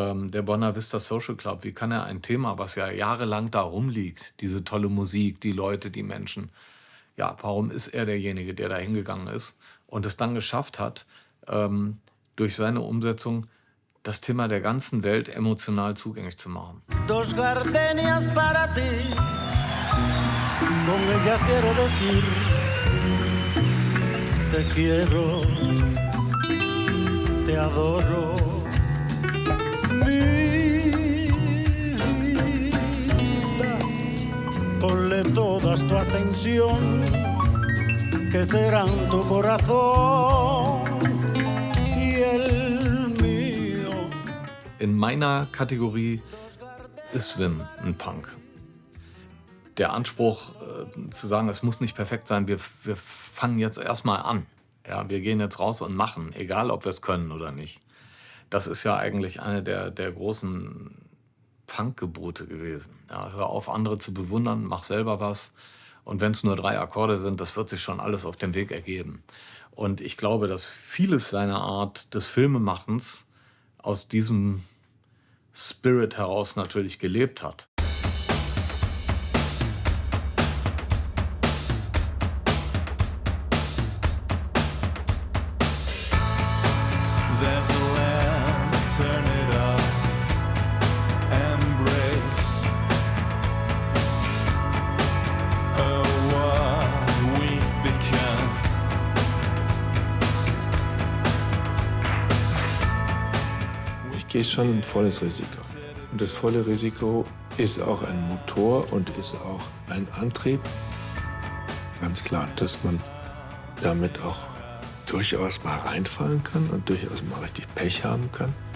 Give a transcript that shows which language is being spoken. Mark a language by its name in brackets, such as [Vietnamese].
[German] Der Buena Vista Social Club, wie kann er ein Thema, was ja jahrelang da rumliegt, diese tolle Musik, die Leute, die Menschen, ja, warum ist er derjenige, der da hingegangen ist und es dann geschafft hat, durch seine Umsetzung das Thema der ganzen Welt emotional zugänglich zu machen. [Spanish] Dos gardenias para ti, con ella quiero decir, te quiero, te adoro, mi vida, ponle todas tu atención, que serán tu corazón y el mío. [German] In meiner Kategorie ist Wim ein Punk. Der Anspruch zu sagen, es muss nicht perfekt sein, wir fangen jetzt erstmal an. Ja, wir gehen jetzt raus und machen, egal ob wir es können oder nicht. Das ist ja eigentlich eine der großen Punk-Gebote gewesen. Ja, hör auf, andere zu bewundern, mach selber was. Und wenn es nur 3 Akkorde sind, das wird sich schon alles auf dem Weg ergeben. Und ich glaube, dass vieles seiner Art des Filmemachens aus diesem Spirit heraus natürlich gelebt hat. [English] There's a land, turn it up, embrace what we've become. [German] Ich gehe schon ein volles Risiko. Und das volle Risiko ist auch ein Motor und ist auch ein Antrieb. Ganz klar, dass man damit auch durchaus mal reinfallen kann und durchaus mal richtig Pech haben kann.